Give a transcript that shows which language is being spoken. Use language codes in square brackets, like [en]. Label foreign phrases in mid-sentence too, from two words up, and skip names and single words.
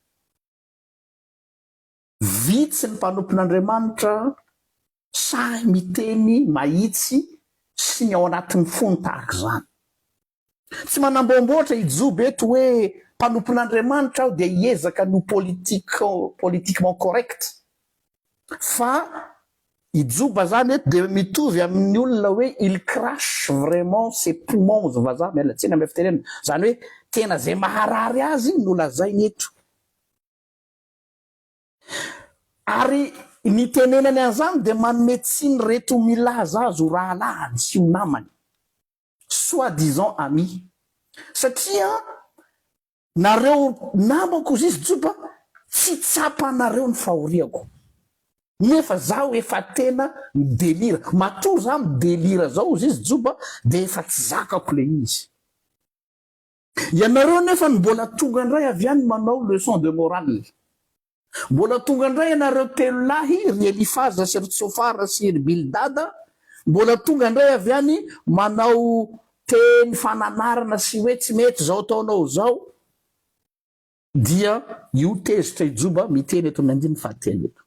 [mg] Vitsy ny mpanompon'Andriamanitra sahy miteny mahitsy sy ny ao anatin'ny fony tahaka zany. Tsy manamboamboatra ijoba eto hoe mpanompon'Andriamanitra aho dia hiezaka no [fr] politiquement correct, [mg] fa ijoba zany eto dia mitovy amin'ny olona hoe [fr] il crache vraiment ses poumons [mg] vazaha mialatsiny amy fitenena, zany hoe tena zay maharary azy no lazainy eto. Ary ny tenenany an'izany dia manome tsiny reto milaza azy ho rahalahiny sy ho namany, [fr] soi-disant ami, [mg] satria nareo namako izy joba tsy tsapanareo ny fahoriako, nefa zaho efa tena midelira, matory za midelira zao izy joba dia efa tsy zakako le izy. Ianareo nefa ny mbola tonga indray avy any manao [fr] leçon de morale, [mg] mbola tonga indray ianareo telo lahy ry Elifaza sy ry Tsofara sy ry Bildada, mbola tonga indray avy any manao teny fananarana sy hoe tsy mety zao ataonao zao, dia io tezitra ijoba miteny eto amin'ny andininy fahatelo eto.